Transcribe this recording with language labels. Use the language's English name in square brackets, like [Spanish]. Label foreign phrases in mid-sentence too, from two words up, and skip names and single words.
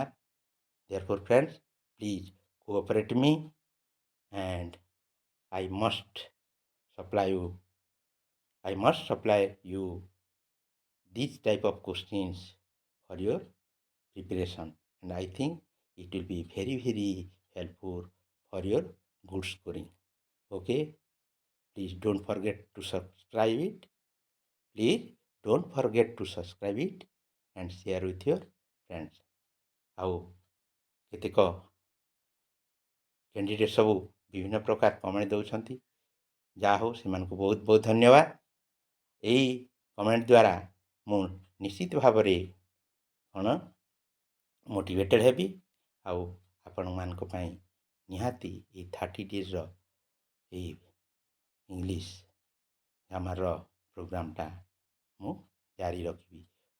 [English] Therefore, friends, please cooperate me, and I must supply you these type of questions for your preparation, and I think it will be very, very helpful for your good scoring. Okay, please don't forget to subscribe it. Please don't forget to subscribe it and share with your friends. [Odia] ଆଉ କେତେକ କ୍ୟାଣ୍ଡିଡେଟ୍ ସବୁ ବିଭିନ୍ନ ପ୍ରକାର କମେଣ୍ଟ ଦେଉଛନ୍ତି, ଯାହା ହଉ ସେମାନଙ୍କୁ ବହୁତ ବହୁତ ଧନ୍ୟବାଦ। ଏଇ କମେଣ୍ଟ ଦ୍ୱାରା ମୁଁ ନିଶ୍ଚିତ ଭାବରେ କ'ଣ ମୋଟିଭେଟେଡ଼୍ ହେବି ଆଉ ଆପଣମାନଙ୍କ ପାଇଁ ନିହାତି ଏଇ 30 ଡେଜ୍ର ଏଇ [English] English grammar program [Odia] ମୁଁ ଜାରି ରଖିବି।